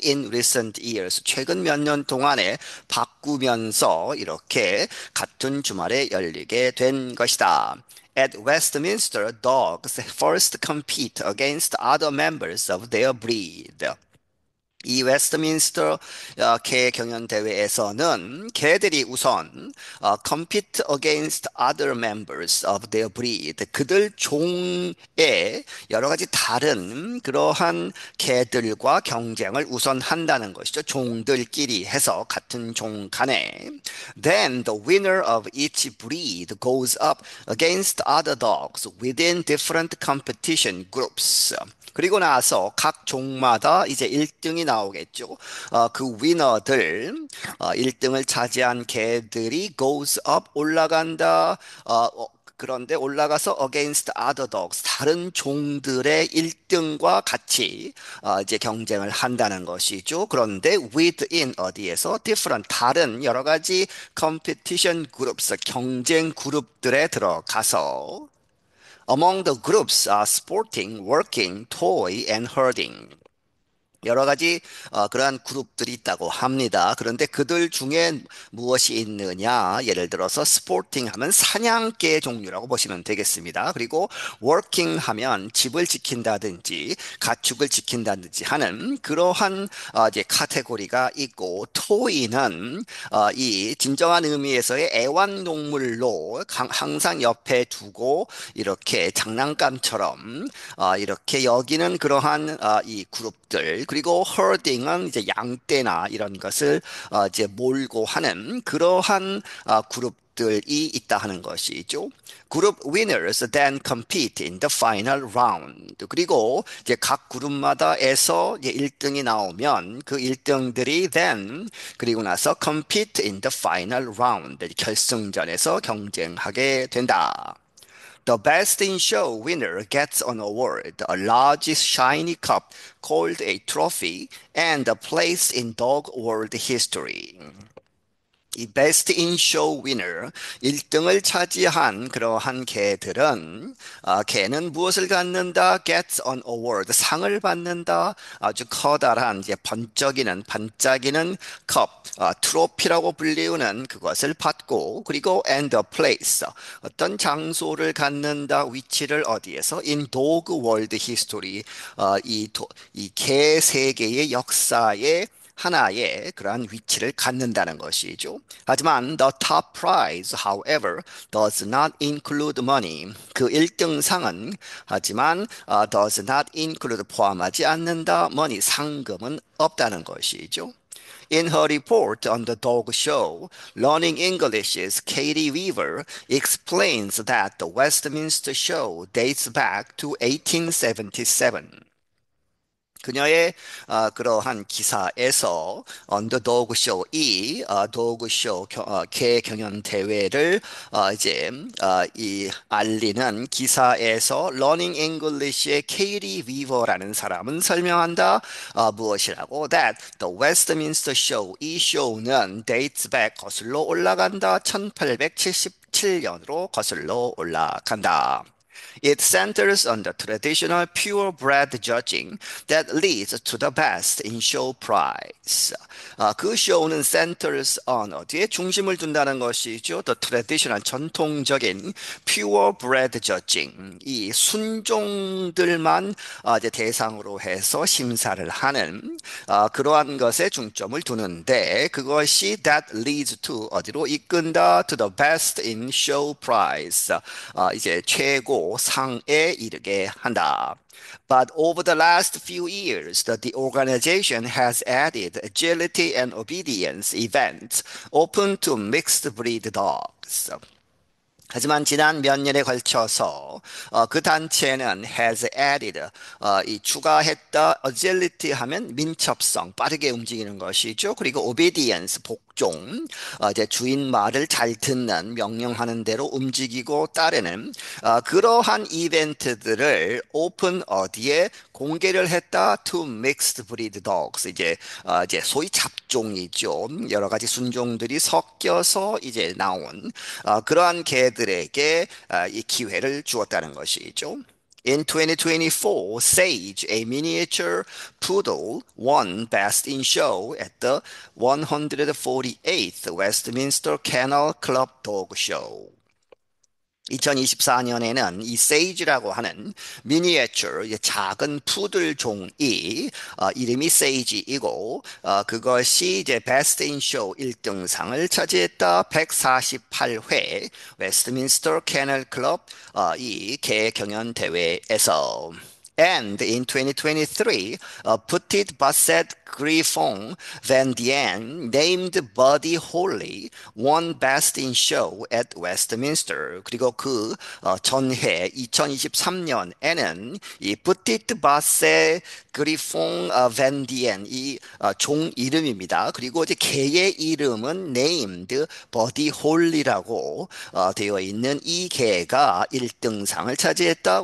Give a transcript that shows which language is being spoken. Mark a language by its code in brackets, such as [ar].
[en] In recent years [ko] 최근 몇 년 동안에 바꾸면서 이렇게 같은 주말에 열리게 된 것이다. [en] At Westminster, dogs first compete against other members of their breed. [ko] 이 웨스트민스터 개 경연 대회에서는 개들이 우선 [en] compete against other members of their breed [ko] 그들 종의 여러 가지 다른 그러한 개들과 경쟁을 우선 한다는 것이죠. 종들끼리 해서 같은 종 간에 [en] then the winner of each breed goes up against other dogs within different competition groups. [ko] 그리고 나서 각 종마다 이제 1등이 나오겠죠. 그 위너들, 1등을 차지한 개들이 [en] goes up, [ko] 올라간다. 그런데 올라가서 [en] against other dogs, [ko] 다른 종들의 1등과 같이 이제 경쟁을 한다는 것이죠. 그런데 [en] within [ko] 어디에서 [en] different, [ko] 다른 여러 가지 [en] competition groups, [ko] 경쟁 그룹들에 들어가서 [en] Among the groups are sporting, working, toy, and herding. [ko] 여러 가지 그러한 그룹들이 있다고 합니다. 그런데 그들 중에 무엇이 있느냐? 예를 들어서 스포팅 하면 사냥개 종류라고 보시면 되겠습니다. 그리고 워킹 하면 집을 지킨다든지 가축을 지킨다든지 하는 그러한 이제 카테고리가 있고 토이는 이 진정한 의미에서의 애완동물로 항상 옆에 두고 이렇게 장난감처럼 이렇게 여기는 그러한 이 그룹들 그리고 herding은 이제 양떼나 이런 것을 이제 몰고 하는 그러한 그룹들이 있다 하는 것이죠. [en] 그룹 winners then compete in the final round. [ko] 그리고 이제 각 그룹마다에서 이제 1등이 나오면 그 1등들이 then 그리고 나서 [en] compete in the final round. [ko] 결승전에서 경쟁하게 된다. [en] The Best in Show winner gets an award, a large shiny cup called a trophy, and a place in dog world history. [ko] 이 Best in Show winner, 1등을 차지한 그러한 개들은 개는 무엇을 갖는다? [en] Gets an award, [ko] 상을 받는다. 아주 커다란 이제 반짝이는 컵, 트로피라고 불리우는 그것을 받고 그리고 [en] and a place, [ko] 어떤 장소를 갖는다. 위치를 어디에서? [en] In Dog World History, [ko] 이개 세계의 역사에 하나의 그러한 위치를 갖는다는 것이죠. [en] 하지만 the top prize, however, does not include money. [ko] 그 1등 상은 하지만 [en] does not include [ko] 포함하지 않는다. money 상금은 없다는 것이죠. [en] In her report on the dog show, Learning English's Katie Weaver explains that the Westminster show dates back to 1877. [ko] 그녀의 그러한 기사에서 언더도그 쇼 이 도그쇼 개 경연 대회를 이제 이 알리는 기사에서 러닝 잉글리시의 케이리 위버라는 사람은 설명한다. 무엇이라고? [en] That the Westminster Show [ko] 이 쇼는 [en] dates back [ko] 거슬러 올라간다. 1877년으로 거슬러 올라간다. [en] It centers on the traditional purebred judging that leads to the best in show prize. [ko] 그 쇼는 [en] centers on [ko] 어디에 중심을 둔다는 것이죠. [en] The traditional [ko] 전통적인 [en] purebred judging [ko] 이 순종들만 이제 대상으로 해서 심사를 하는 그러한 것에 중점을 두는데 그것이 [en] that leads to [ko] 어디로 이끈다 [en] to the best in show prize [ko] 이제 최고 상에 이르게 한다. [en] But over the last few years, the organization has added agility and obedience events open to mixed breed dogs. [ko] 하지만 지난 몇 년에 걸쳐서 그 단체는 [en] has added [ko] 이 추가했다 agility 하면 민첩성 빠르게 움직이는 것이죠. 그리고 obedience 복종 이제 주인 말을 잘 듣는 명령하는 대로 움직이고 따르는 그러한 이벤트들을 오픈 어디에 공개를 했다 [en] to mixed breed dogs [ko] 이제 소위 잡종이죠. 여러 가지 순종들이 섞여서 이제 나온 그러한 개들에게 이 기회를 주었다는 것이죠. [en] In 2024, Sage, a miniature poodle, won Best in Show at the 148th Westminster Kennel Club Dog Show. [ko] 2024년에는 이 세이지라고 하는 미니어처 작은 푸들 종이 이름이 세이지이고 그것이 이제 베스트 인 쇼 1등상을 차지했다. 148회 웨스트민스터 케널 클럽 이 개 경연 대회에서 [en] And in 2023, Petit Basset Griffon Van Dien, named Buddy Holly, won Best in Show at Westminster. [ko] 그리고 그 전해 2023년에는 이 Petit Basset Griffon Van Dien 이종 이름입니다. 그리고 이제 개의 이름은 named Buddy Holly라고 되어 있는 이 개가 1등상을 차지했다.